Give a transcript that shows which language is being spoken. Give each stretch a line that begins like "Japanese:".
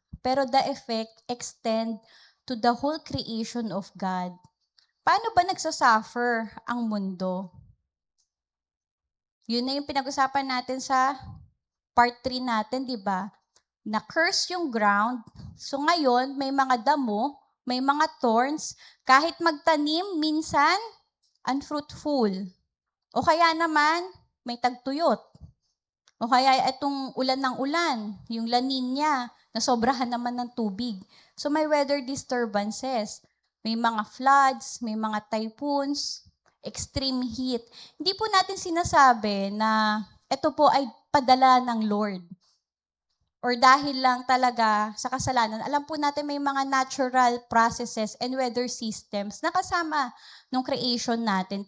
Filipino: Pero
English: the effect extend to the whole creation of God.
Filipino: Paano ba nagsasuffer ang mundo? Yun na yung pinag-usapan natin sa part 3 natin, di ba? Na-curse yung ground. So ngayon, may mga damo, may mga thorns. Kahit magtanim, minsan, unfruitful. O kaya naman, may tagtuyot. O kaya itong ulan ng ulan, yung La Nina, na sobrahan naman ng tubig. So may weather disturbances. May mga
English: floods,
Filipino: may mga
English: typhoons, extreme heat.
Filipino: Hindi po natin sinasabi na ito po ay padala ng Lord. Or dahil lang talaga sa kasalanan, alam po natin may mga
English: natural processes and weather systems
Filipino: na kasama ng creation natin.